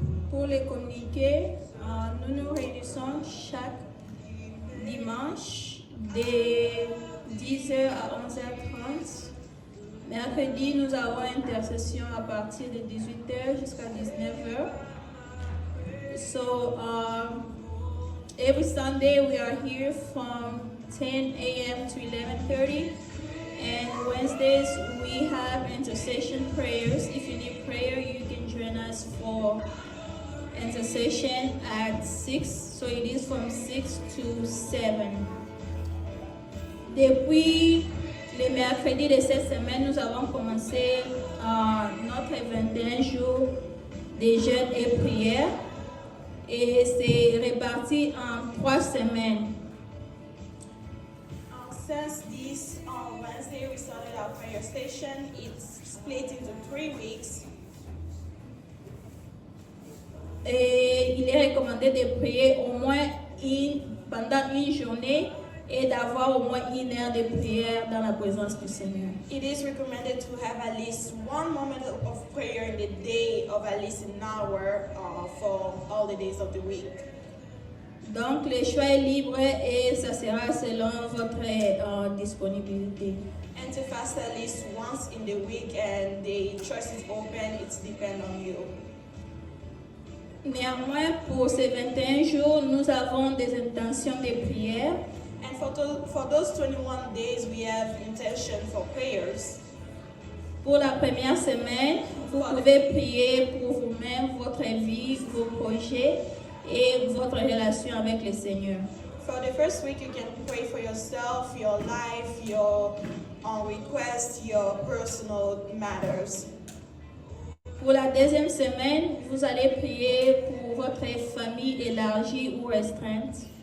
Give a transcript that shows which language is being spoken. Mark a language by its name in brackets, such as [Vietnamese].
[French] Pour les communiqués, nous nous réunissons chaque dimanche de 10h à 11h30. Mercredi, nous avons intercession à partir de 18h jusqu'à 19h. [English] So, every Sunday we are here from 10 a.m. to 11:30. And Wednesdays we have intercession prayers. If you need prayer, you can join us for intercession at 6. So it is from 6 to 7. [French] Depuis le mercredi de cette semaine, nous avons commencé notre 21 jours de jeûne et prière. Et c'est réparti en 3 semaines. [English] Since this Wednesday we started our prayer station, it's split into 3 weeks. [French] Et il est recommandé de prier au moins pendant une journée et d'avoir au moins 1 heure de prière dans la présence du Seigneur. [English] It is recommended to have at least 1 moment of prayer in the day of at least an hour for all the days of the week. [French] Donc le choix est libre et ça sera selon votre disponibilité. [English] And to fast at least once in the week and the choice is open, it's depend on you. [French] Néanmoins, pour ces 21 jours, nous avons des intentions de prière. [English] And for those 21 days, we have intention for prayers. [French] Pour la première semaine, vous pouvez prier pour vous-même, votre vie, vos projets et votre relation avec le Seigneur. [English] For the first week, you can pray for yourself, your life, your requests, your personal matters. [French] Pour la deuxième semaine, vous allez prier pour votre famille élargie ou restreinte.